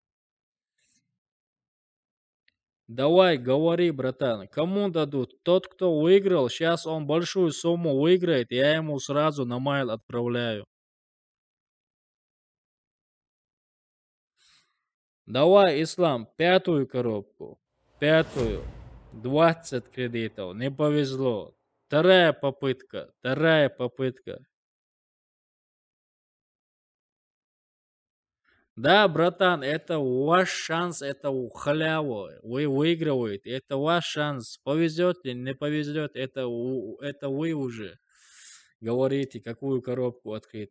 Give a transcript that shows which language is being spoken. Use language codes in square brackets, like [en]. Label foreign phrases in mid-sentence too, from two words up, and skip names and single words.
[ru] Давай, говори, братан, кому дадут? Тот, кто выиграл, сейчас он большую сумму выиграет, я ему сразу на майл отправляю. Давай, Ислам, 5-ю коробку. 5-ю. 20 кредитов. Не повезло. Вторая попытка. Да, братан, это ваш шанс, это халяву. Вы выигрываете, это ваш шанс. Повезет или не повезет, это вы уже говорите, какую коробку открыть.